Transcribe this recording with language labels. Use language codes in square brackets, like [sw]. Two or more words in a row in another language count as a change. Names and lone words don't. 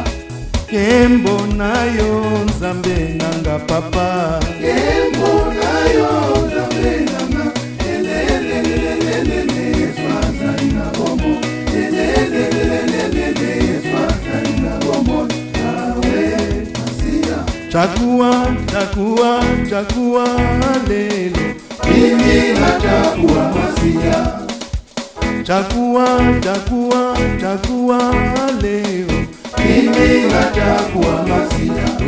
[ln] Kembo na yo Nzambe nanga papa, Kembo na yo Nzambe nanga, lelelelelelele Yesu azali na bombo, lelelelelelele Yesu azali na bombo, [sw] awe Masia. chagua, chagua, chagua lelo, Mimi nachagua Masia. chagua, chagua, chagua leo, Mimi nachagua Masia.